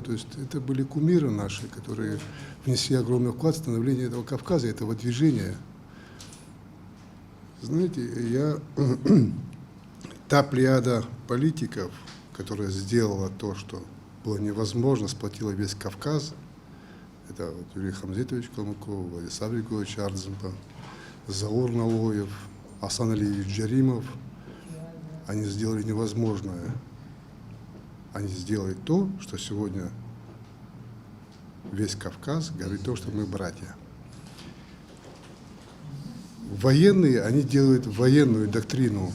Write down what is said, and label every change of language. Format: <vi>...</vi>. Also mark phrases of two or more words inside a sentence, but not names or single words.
<ru>То есть это были кумиры наши, которые внесли огромный вклад в становление этого Кавказа, этого движения. Знаете, та плеяда политиков, которая сделала то, что было невозможно, сплотила весь Кавказ, это вот Юрий Хамзитович Калмыков, Владислав Григорьевич Арзенбов, Заур Налоев, Асан Алиевич Джаримов. Они сделали невозможное. Они сделали то, что сегодня весь Кавказ говорит то, что мы братья. Военные, они делают военную доктрину.</ru>